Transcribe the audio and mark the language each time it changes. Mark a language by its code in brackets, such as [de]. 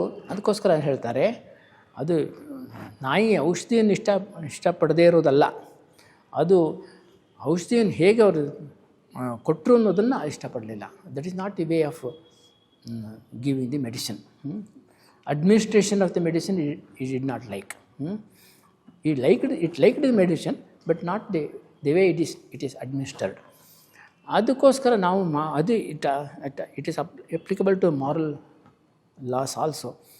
[kn] ಅದಕ್ಕೋಸ್ಕರ ಹೇಳ್ತಾರೆ, ಅದು ನಾಯಿ ಔಷಧಿಯನ್ನು ಇಷ್ಟಪಡದೇ ಇರೋದಲ್ಲ, ಅದು ಔಷಧಿಯನ್ನು ಹೇಗೆ ಅವರು ಕೊಟ್ಟರು ಅನ್ನೋದನ್ನು ಇಷ್ಟಪಡಲಿಲ್ಲ. [en] That is not the way of giving the medicine. Administration of the medicine it did not like. It liked the medicine, but not the way it is administered. [kn] ಅದಕ್ಕೋಸ್ಕರ ನಾವು ಅದು [en] It is applicable to moral laws also.